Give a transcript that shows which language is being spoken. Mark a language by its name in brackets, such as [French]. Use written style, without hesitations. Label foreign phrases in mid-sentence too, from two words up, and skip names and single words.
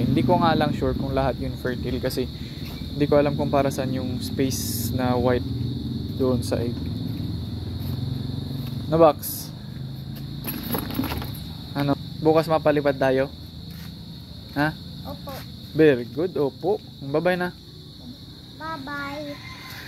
[Filipino] Hindi ko nga lang sure kung lahat yun fertile kasi hindi ko alam kung para saan yung space na white doon sa egg. Na box? Ano? Bukas mapalipad tayo? Ha? Opo. Very good. Opo. Bye-bye na. Bye. Bye-bye.